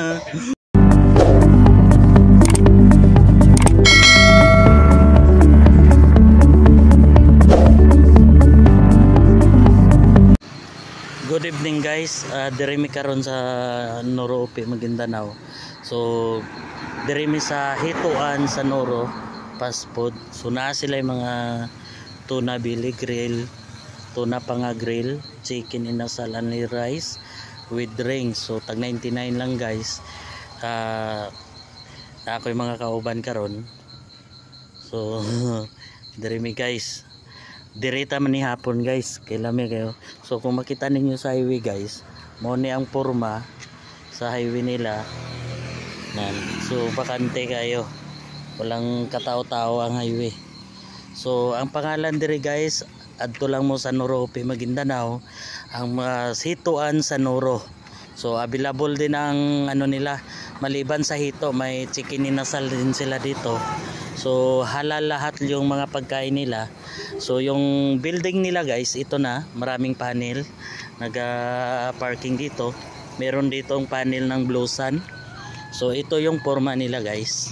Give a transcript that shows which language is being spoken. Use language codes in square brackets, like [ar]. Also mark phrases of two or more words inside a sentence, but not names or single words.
[ceb] Good evening guys, diri mi karon sa Noro Upi, Maguindanao. So diri mi sa hituan sa Noro fast food. So naa sila yung mga [en] tuna belly grill, [ceb] tuna panga grill, chicken inasal [en] only rice with drinks. [ceb] So tag 99 lang guys. Na ako yung mga kauban karon. So diri mi guys. Direta man ni hapon guys, kailami kayo. So kung makita ninyo sa highway guys, mo ni ang porma sa highway nila. Nan. So bakante kayo. Walang katao-tao ang highway. So ang pangalan diri guys, adto lang mo sa Noro Upi, Maguindanao, ang hituan sa Noro. [tl] So available din ang ano nila, maliban sa hito, may chicken inasal din sila dito. So halal lahat yung mga pagkain nila. So yung building nila guys, ito na, maraming panel, naga-parking dito. Meron dito ang panel ng Blue Sun. So ito yung forma nila guys.